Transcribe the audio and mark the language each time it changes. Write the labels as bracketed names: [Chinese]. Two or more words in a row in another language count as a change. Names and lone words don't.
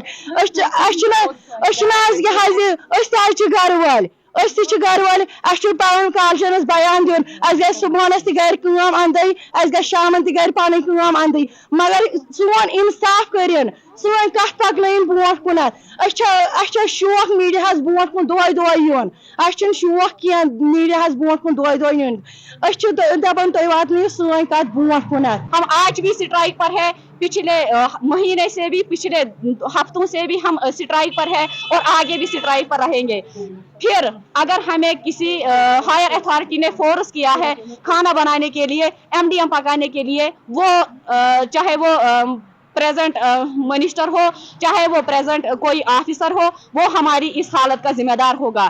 [Kashmiri] أسۍ چھِنہٕ حظ یہِ حظ أسۍ تہِ حظ چھِ گرٕ وٲلۍ, أسۍ تہِ چھِ گرٕ وٲلۍ, اَسہِ چھُ پنُن کالچنس بیان دیُن, اَسہِ گژھِ صبحنس تہِ گرِ کٲم اندٕے, اَسہِ گژھِ شامن تہِ گرِ پنٕنۍ کٲم اندٕے, مگر سون انصاف کٔرِن, سٲنۍ کتھ پکنٲیِن برونٛٹھ کُنتھ. اَسہِ چھُ شوق میٖڈیاہس برونٛٹھ کُن دۄہے یُن, اَسہِ چھُنہٕ شوق کینٛہہ میٖڈیاہس برونٛٹھ کُن دۄہے یُن. أسۍ چھِ دپان تُہۍ واتنٲیِو سٲنۍ کتھ برونٛٹھ کُنتھ. [Urdu] ہم آج بھی اسٹرائک پر ہے, پچھلے مہینے سے بھی, پچھلے ہفتوں سے بھی ہم اسٹرائک پر ہے اور آگے بھی اسٹرائک پر رہیں گے. پھر اگر ہمیں کسی [English] higher authority [Urdu] نے فورس کیا ہے کھانا بنانے کے لیے, MDM پکانے کے لیے, وہ چاہے وہ [English] present minister [Urdu] ہو, چاہے وہ پریزنٹ کوئی آفیسر ہو, وہ ہماری اس حالت کا ذمہ دار ہوگا.